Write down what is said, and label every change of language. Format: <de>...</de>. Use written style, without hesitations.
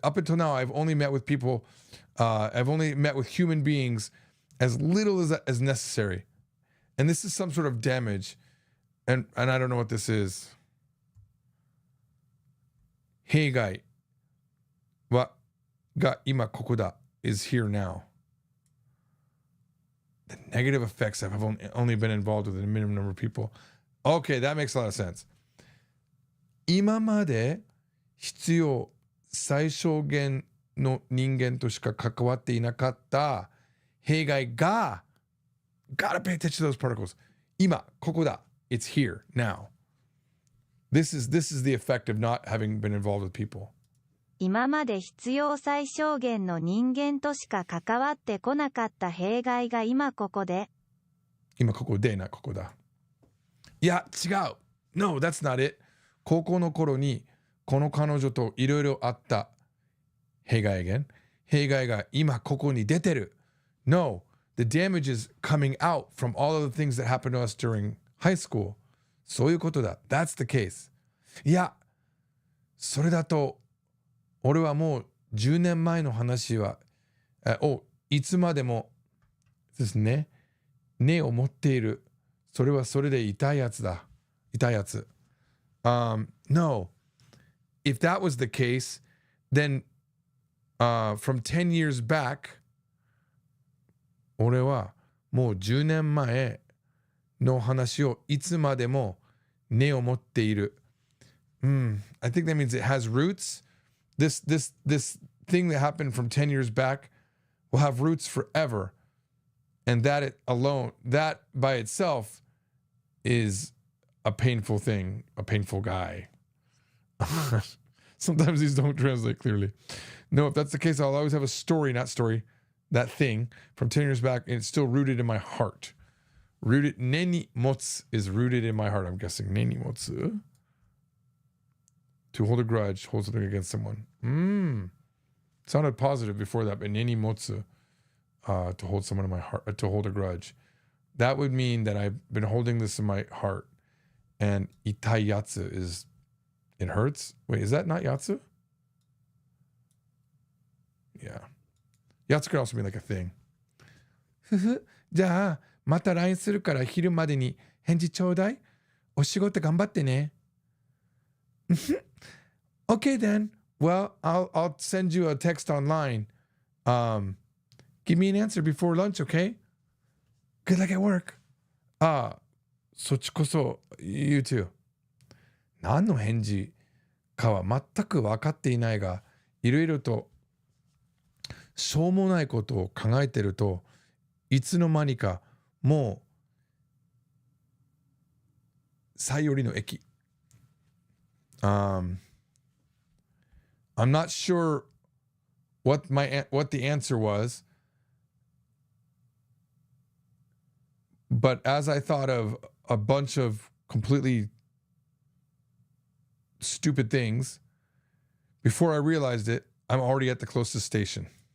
<en>Up until now, I've only met with people, I've only met with human beings as little as necessary. And this is some sort of damage. And I don't know what this is.</en> <ja>弊害が今ここだ</ja> <en>is here now. The negative effects have only been involved with a minimum number of people. Okay, that makes a lot of sense.</en> <ja>今まで必要最小限の人間としか関わっていなかった弊害が</ja> <en>gotta pay attention to those particles.</en> <ja>今ここだ</ja> <en>it's here now. This is the effect of not having been involved with people.</en> <ja>今まで必要最小限の人間としか関わってこなかった弊害が今ここで。今ここでなここだ。いや違う。</ja> <en>No, that's not it.</en> <ja>高校の頃にこの彼女といろいろあった弊害が今ここに出てる。</ja> <en>No, the damage is coming out from all of the things that happened to us during high school.</en> <ja>そういうことだ。</ja> <en>That's the case.</en> <ja>いや、それだと俺はもう10年前の話をいつまでもですね、根を持っている。それはそれで痛いやつだ。痛いやつ。</ja> <en>No. If that was the case, then from 10 years back,</en> <ja>俺はもう10年前の話をいつまでも根を持っている。</ja> <en>I think that means it has roots. This thing that happened from 10 years back will have roots forever. And that by itself is a painful thing, a painful guy. Sometimes these don't translate clearly. No, if that's the case, I'll always have a story, that thing from 10 years back, and it's still rooted in my heart. Rooted, neni motsu is rooted in my heart, I'm guessing. Neni motsu. To hold a grudge, hold something against someone. Sounded positive before that, but neni motsu, to hold someone in my heart, to hold a grudge. That would mean that I've been holding this in my heart. And itai yatsu is, it hurts? Wait, is that not yatsu? Yeah. Yatsu could also be like a thing.</en> <ja>じゃあ、また LINE するから昼までに返事ちょうだい。お仕事頑張ってね。</ja> <en>Okay then. Well, I'll send you a text online. Give me an answer before lunch, okay? Good luck at work.</en> <ja>そっちこそ、</ja> <en>you too.</en> <ja>何の返事かは全く分かっていないが、いろいろとしょうもないことを考えてると、いつの間にかもう最寄りの駅。</ja> <en>I'm not sure what the answer was, but as I thought of a bunch of completely stupid things, before I realized it, I'm already at the closest station.</en>